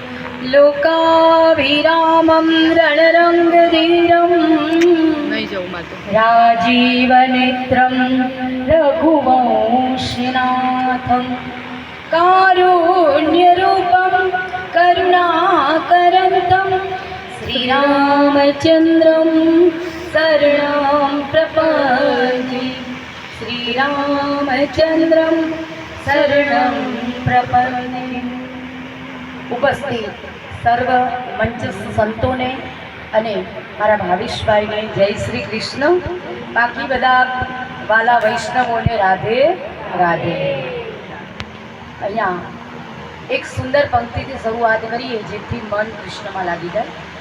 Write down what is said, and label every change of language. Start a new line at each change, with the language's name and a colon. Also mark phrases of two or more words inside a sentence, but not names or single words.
Sanskrit: लोकाभिरामं रणरङ्गधीरं राजीवनेत्रं रघुवंशनाथं कारुण्यरूपं करुणाकरन्तं श्रीरामचन्द्रं शरणं प्रपद्ये। श्रीरामचन्द्रं शरणं प्रपद्ये।
Gujarati: ઉપસ્થિત સર્વ મંચસ્થ સંતોને અને મારા ભાવેશભાઈને જય શ્રી કૃષ્ણ. બાકી બધા વાલા વૈષ્ણવોને રાધે રાધે. અહીંયા એક સુંદર પંક્તિથી શરૂઆત કરીએ જેથી મન કૃષ્ણમાં લાગી જાય.